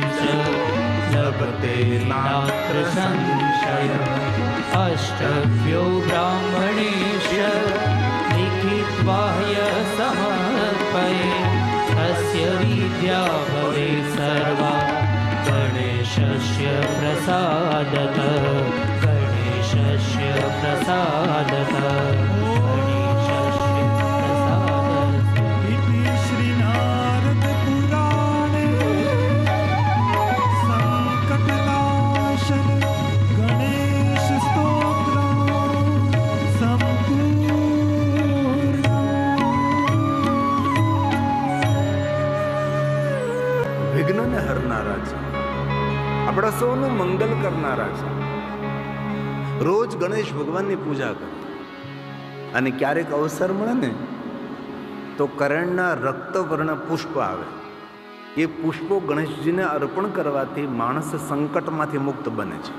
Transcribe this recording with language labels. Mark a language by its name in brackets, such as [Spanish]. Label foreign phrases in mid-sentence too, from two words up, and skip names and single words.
[Sanskrit] ચ લભતે નાત્ર સંશય અષ્ટભ્યો બ્રાહ્મણેશ્ય લિખિત્વાહ્ય સમર્પયે તસ્ય વિદ્યા ભવે સર્વા ગણેશસ્ય પ્રસાદતઃ ગણેશસ્ય પ્રસાદતઃ ગણેશસ્ય પ્રસાદતઃ इति श्रीनारद पुराणे संकटनाशन गणेश स्तोत्रम् संपूर्णम्. [Gujarati] વિઘ્નને હરનારા છે, આપણા સૌનું મંગલ કરનારા છે. રોજ ગણેશ ભગવાનની પૂજા કરે. અને ક્યારેક અવસર મળે ને તો કરણના રક્તવર્ણ પુષ્પ આવે. એ પુષ્પો ગણેશજીને અર્પણ કરવાથી માણસ સંકટમાંથી મુક્ત બને છે.